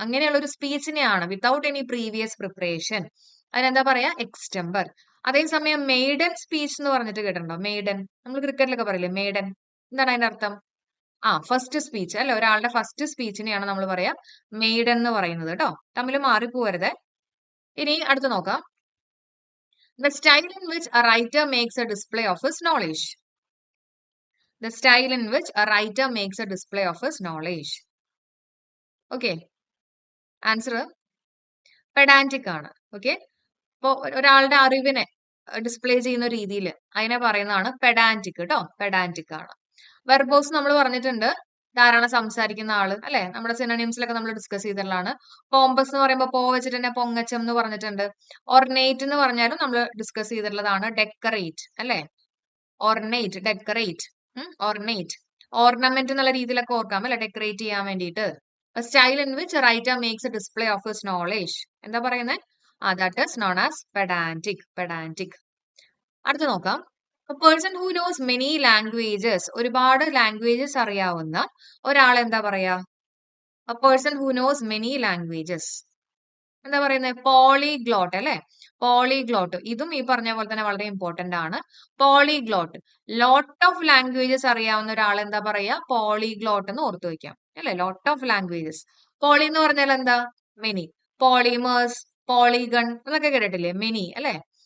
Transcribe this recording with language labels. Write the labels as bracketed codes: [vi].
[ml] അങ്ങനെയുള്ള ഒരു സ്പീച്ചിനെയാണ് [en] without any previous preparation, [ml] അതിനെന്താ പറയാ? എക്സ്റ്റംബർ. അതേസമയം മെയ്ഡൻ സ്പീച്ച് എന്ന് പറഞ്ഞിട്ട് കേട്ടിട്ടുണ്ടോ? മെയ്ഡൻ, നമ്മൾ ക്രിക്കറ്റിലൊക്കെ പറയില്ലേ മെയ്ഡൻ, എന്താണ് അതിന്റെ അർത്ഥം? ഫസ്റ്റ് സ്പീച്ച് അല്ലെ, ഒരാളുടെ ഫസ്റ്റ് സ്പീച്ചിനെയാണ് നമ്മൾ പറയാ മെയ്ഡൻ എന്ന് പറയുന്നത് കേട്ടോ. തമ്മിൽ മാറിപ്പോവരുത്. ഇനി അടുത്ത് നോക്കാം. [en] The style in which a writer makes a display of his knowledge. The style in which a writer makes a display of his knowledge. [ml] Okay. Answer പെഡാന്റിക് ആണ്. ഓക്കെ. അപ്പോ ഒരാളുടെ അറിവിനെ ഡിസ്പ്ലേ ചെയ്യുന്ന രീതിയിൽ അതിനെ പറയുന്നതാണ് പെഡാന്റിക് കേട്ടോ. പെഡാന്റിക് ആണ്. വെർബോസ് നമ്മൾ പറഞ്ഞിട്ടുണ്ട്. ധാരാളം സംസാരിക്കുന്ന ആള് അല്ലെ. നമ്മുടെ സിനോണിംസിലൊക്കെ നമ്മൾ ഡിസ്കസ് ചെയ്തിട്ടുള്ളതാണ്. പോമ്പസ് എന്ന് പറയുമ്പോൾ പോ വെച്ചിട്ട് തന്നെ പൊങ്ങച്ചം എന്ന് പറഞ്ഞിട്ടുണ്ട്. ഓർനേറ്റ് എന്ന് പറഞ്ഞാലും നമ്മൾ ഡിസ്കസ് ചെയ്തിട്ടുള്ളതാണ്. ഡെക്കറേറ്റ് അല്ലെ. ഓർനേറ്റ്, ഡെക്കറേറ്റ്, ഓർനേറ്റ്, ഓർണമെന്റ് എന്നുള്ള രീതിയിലൊക്കെ ഓർക്കാം അല്ലെ. ഡെക്കറേറ്റ് ചെയ്യാൻ വേണ്ടിയിട്ട്. [en] Style in which writer makes a display of his knowledge. [ml] എന്താ പറയുന്നത്? [en] That is known as pedantic. Pedantic. [ml] അടുത്ത് നോക്കാം. [en] A person who knows many languages, [ml] ഒരുപാട് ലാംഗ്വേജസ് അറിയാവുന്ന ഒരാൾ എന്താ പറയാ? [en] A person who knows many languages. [ml] എന്താ പറയുന്നത്? പോളിഗ്ലോട്ട് അല്ലെ. പോളിഗ്ലോട്ട്. ഇതും ഈ പറഞ്ഞ പോലെ തന്നെ വളരെ ഇമ്പോർട്ടന്റ് ആണ്. പോളിഗ്ലോട്ട്. ലോട്ട് ഓഫ് ലാംഗ്വേജസ് അറിയാവുന്ന ഒരാൾ എന്താ പറയാ? പോളിഗ്ലോട്ട് എന്ന് ഓർത്തു വെക്കാം അല്ലെ. Lot of languages. പോളി എന്ന് പറഞ്ഞാൽ എന്താ? മെനി. പോളിമേഴ്സ്, പോളിഗൺ എന്നൊക്കെ കേട്ടിട്ടില്ലേ? മെനി അല്ലെ.